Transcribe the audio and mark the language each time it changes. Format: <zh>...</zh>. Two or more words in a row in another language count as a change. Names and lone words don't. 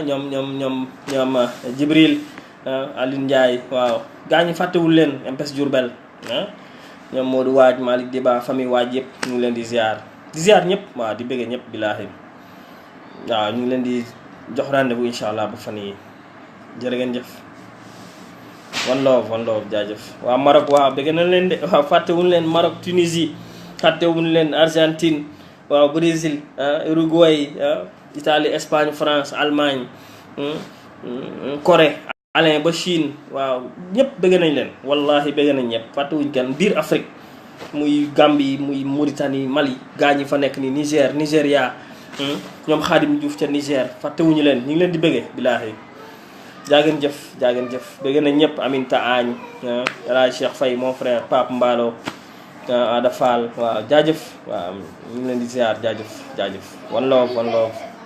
<wo>Jibril Aline Ndiaye waaw gaa ñi fàttewul leen MPS Diourbel ñoom Modou Waaj Malick Diba famille Waaj yëpp ñu ngi leen di ziar ñëpp waaw di bëggee ñëpp bilaahi waaw ñu ngi leen di jox rendez-vous</wo> <ar>incha allah</ar> <wo>ba fan yi jërë ngeen jëf</wo> <en>one love</en> <wo>jaajëf waa Maroc waaw bëgg na leen de waaw fàttewuñu leen Maroc Tunisie fàttewuñu leen Argentine waaw Brésil Uruguay Italie Espagne France Allemagne Corée Alain ba Chine waaw ñëpp bëgg nañ leen wallahi bëgg nañ ñëpp fàttewuñu kenn biir Afrique muy Gambie muy Mauritanie Mali gaa ñi fa nekk ni Nigéria ñoom Khadim Diouf ca Niger fàttewuñu leen ñu ngi leen di bëggee bilaahi jaageen jëf bëgg nañ ñëpp Aminta Agne El Hadj Cheikh Faye</wo> <fr>mon frère</fr> <wo>Pape Mbalo Ada Fall waaw jaajëf waaw ñu ngi leen di ziar jaajëf</wo> <en>one love</en>